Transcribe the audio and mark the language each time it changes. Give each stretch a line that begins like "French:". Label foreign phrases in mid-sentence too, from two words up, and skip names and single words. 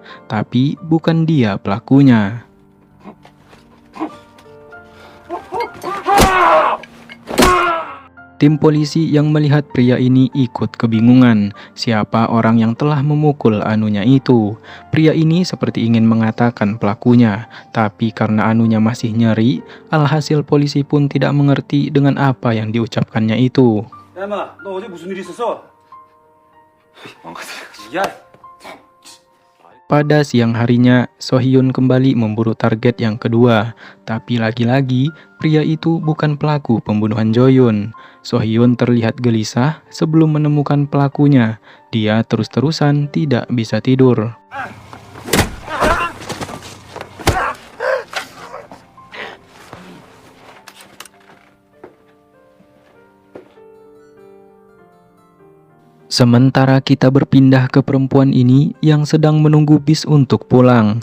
Indonesian: Tapi bukan dia pelakunya. Tim polisi yang melihat pria ini ikut kebingungan siapa orang yang telah memukul anunya itu. Pria ini seperti ingin mengatakan pelakunya, tapi karena anunya masih nyeri, alhasil polisi pun tidak mengerti dengan apa yang diucapkannya itu.
Korean: 야, 인마, 너 어제 무슨 일 있었어? 망가뜨려. 야,
Indonesian: Pada siang harinya, Sohyun kembali memburu target yang kedua. Tapi lagi-lagi, pria itu bukan pelaku pembunuhan Joyun. Sohyun terlihat gelisah sebelum menemukan pelakunya. Dia terus-terusan tidak bisa tidur. Sementara kita berpindah ke perempuan ini yang sedang menunggu bis untuk pulang.